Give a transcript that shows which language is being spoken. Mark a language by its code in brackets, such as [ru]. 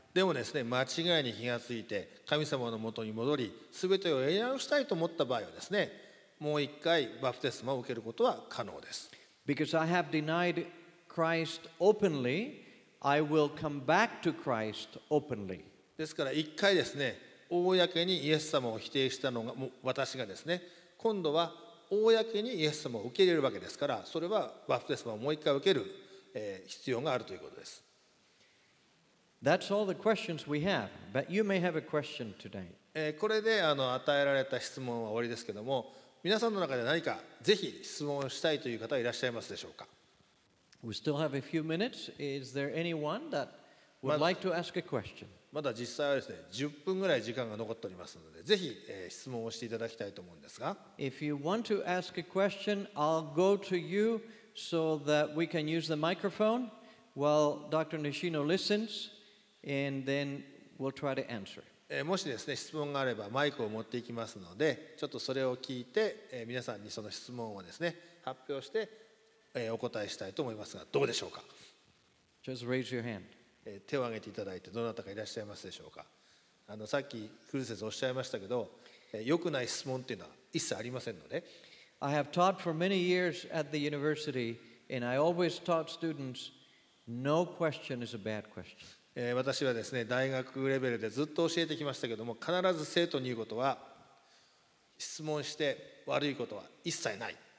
[ja] でもですね、間違いに気がついて神様のもとに戻り、すべてをやり直したいと思った場合はですね、もう一回バプテスマを受けることは可能です。 [en] Because I have denied Christ openly, I will come back to Christ openly. [ja] ですから一回ですね、公にイエス様を否定したのが私がですね、今度は公にイエス様を受け入れるわけですから、それはバプテスマをもう一回受ける、必要があるということです。 [en] That's all the questions we have, but you may have a question today. [ja] これで与えられた質問は終わりですけども、皆さんの中で何かぜひ質問をしたいという方はいらっしゃいますでしょうか。 [en] We still have a few minutes. Is there anyone that would like to ask a question? [ja] まだ実際はですね、10分ぐらい時間が残っておりますので、ぜひ、質問をしていただきたいと思うんですが。 [en] If you want to ask a question, I'll go to you so that we can use the microphone while Dr. Nishino listens, and then we'll try to answer. [ja] もしですね、質問があればマイクを持っていきますので、ちょっとそれを聞いて、皆さんにその質問をですね、発表して、お答えしたいと思いますが、どうでしょうか。 [en] Just raise your hand. [ja] 手を挙げていただいて、どなたかいらっしゃいますでしょうか。さっきクルー先生おっしゃいましたけど、良くない質問っていうのは一切ありませんので。 [en] I have taught for many years at the university, and I always taught students, no question is a bad question. [ja] 私はですね、大学レベルでずっと教えてきましたけども、必ず生徒に言うことは、質問して悪いことは一切ない。